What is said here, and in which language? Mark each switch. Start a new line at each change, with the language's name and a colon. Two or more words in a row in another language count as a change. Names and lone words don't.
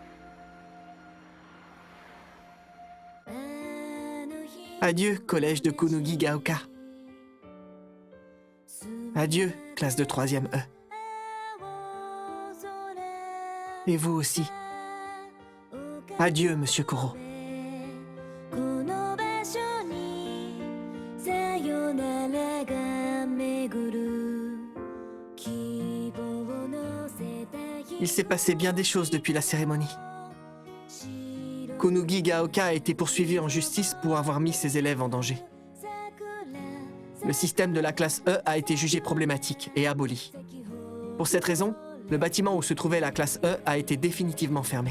French: Adieu, collège de Kunugi Gaoka. Adieu, classe de 3e E. Et vous aussi. Adieu, monsieur Koro.
Japanese: この場所にさよならが巡る希望のせた
French: Il s'est passé bien des choses depuis la cérémonie. Kunugi Gaoka a été poursuivi en justice pour avoir mis ses élèves en danger. Le système de la classe E a été jugé problématique et aboli. Pour cette raison, le bâtiment où se trouvait la classe E a été définitivement fermé.